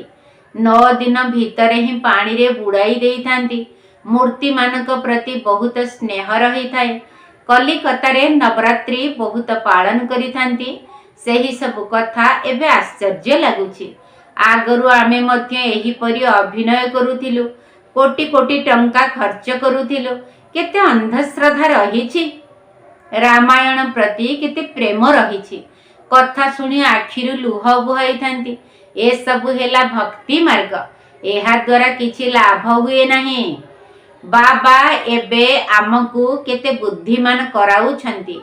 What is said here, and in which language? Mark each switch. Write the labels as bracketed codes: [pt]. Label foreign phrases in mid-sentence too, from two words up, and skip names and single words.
[or] 9 ଦିନ ଭିତର ହିଁ ପାଣି ରେ ବୁଡ଼ାଇ ଦେଇ ଥାନ୍ତି। ମୂର୍ତ୍ତି ମାନଙ୍କ ପ୍ରତି ବହୁତ ସ୍ନେହ ରହି ଥାଏ। କଲିକତା ରେ ନବରାତ୍ରି ବହୁତ ପାଳନ କରି ଥାନ୍ତି। ସେହି ସବ କଥା ଏବେ ଆଶ୍ଚର୍ଯ୍ୟ ଲାଗୁଛି। ଆଗରୁ ଆମେ ମଧ୍ୟ ଏହି ପରି ଅଭିନୟ କରୁଥିଲୁ, କୋଟି କୋଟି ଟଙ୍କା ଖର୍ଚ୍ଚ କରୁଥିଲୁ। କେତେ ଅନ୍ଧଶ୍ରଦ୍ଧା ରହିଛି। ରାମାୟଣ ପ୍ରତି କେତେ ପ୍ରେମ ରହିଛି। କଥା ଶୁଣି ଆଖିରୁ ଲୁହ ବୁହାଇ ଥାନ୍ତି। ଏ ସବୁ ହେଲା ଭକ୍ତି ମାର୍ଗ। ଏହା ଦ୍ୱାରା କିଛି ଲାଭ ହୁଏ ନାହିଁ। ବାବା ଏବେ ଆମକୁ କେତେ ବୁଦ୍ଧିମାନ କରାଉଛନ୍ତି।